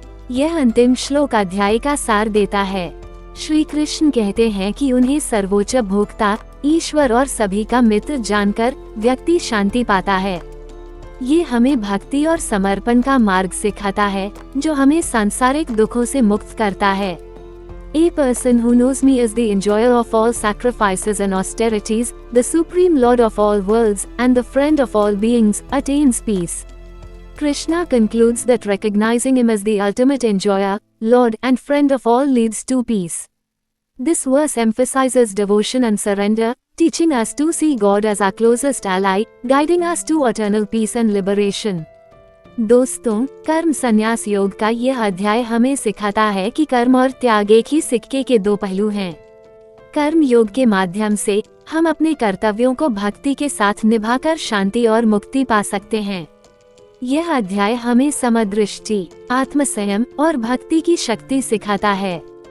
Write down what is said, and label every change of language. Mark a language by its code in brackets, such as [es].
[hi] यह अंतिम श्लोक अध्याय का सार देता है। श्री कृष्ण कहते हैं कि उन्हें सर्वोच्च भोक्ता, ईश्वर और सभी का मित्र जानकर व्यक्ति शांति पाता है। ये हमें भक्ति और समर्पण का मार्ग सिखाता है, जो हमें सांसारिक दुखों से मुक्त करता है। [en] A person who knows me is the enjoyer of all sacrifices and austerities, the supreme lord of all worlds, and the friend of all beings, attains peace. Krishna concludes that recognizing him as the ultimate enjoyer, lord, and friend of all leads to peace. This verse emphasizes devotion and surrender, teaching us to see God as our closest ally, guiding us to eternal peace and liberation. [hi] दोस्तों, कर्म संन्यास योग का यह अध्याय हमें सिखाता है कि कर्म और त्याग एक ही सिक्के के दो पहलू हैं। कर्म योग के माध्यम से हम अपने कर्तव्यों को भक्ति के साथ निभाकर शांति और मुक्ति पा सकते हैं। यह अध्याय हमें समदृष्टि, आत्मसंयम और भक्ति की शक्ति सिखाता है।